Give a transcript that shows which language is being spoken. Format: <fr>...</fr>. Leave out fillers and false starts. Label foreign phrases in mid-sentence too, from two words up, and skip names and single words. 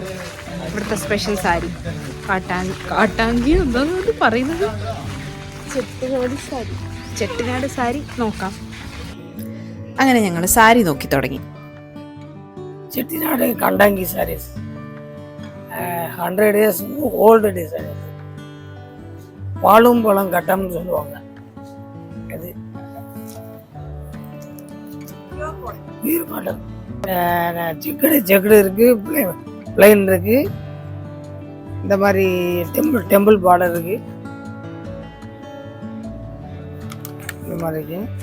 <ml>ഇവിടുത്തെ സ്പെഷ്യൽ സാരി കാട്ടാങ്കി എന്താണെന്ന് പറയുന്നത്, ചെട്ടിനാട് സാരി നോക്കാം. അങ്ങനെ ഞങ്ങൾ സാരി നോക്കി തുടങ്ങി.</ml> <en>ചെട്ടിനാട് കണ്ടാങ്കി sarees 100 years old design.</en> <ta>பாலும் பழம் கட்டம்னு சொல்லுவாங்க. இது</ta> <en>pure cotton.</en> <ta>செக்குடு இருக்கு, பிளைன் இருக்கு, இந்த மாதிரி</ta> <en>temple border</en> <ta>இருக்கு, இந்த மாதிரி இருக்கு.</ta>